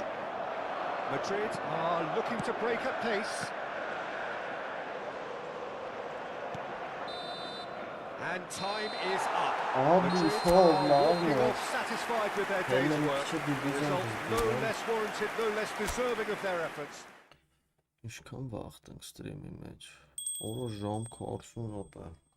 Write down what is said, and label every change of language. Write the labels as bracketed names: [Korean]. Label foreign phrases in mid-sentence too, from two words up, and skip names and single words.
[English] Madrid are looking to break at pace. And time is up. [Turkish] Abi [English] Madrid [Turkish] sol [English] are [Turkish] lan [English] walking [Turkish] ya. [English] off satisfied with their day's [Turkish] Hemen [English] work. [Turkish] iki divizyon [English] Result no [Turkish] bizde. [English] less warranted, no less deserving of their efforts. [Armenian] Ինչքան վաղ ենք ստրիմի մեջ։ Օրը ժամ 40 րոպե։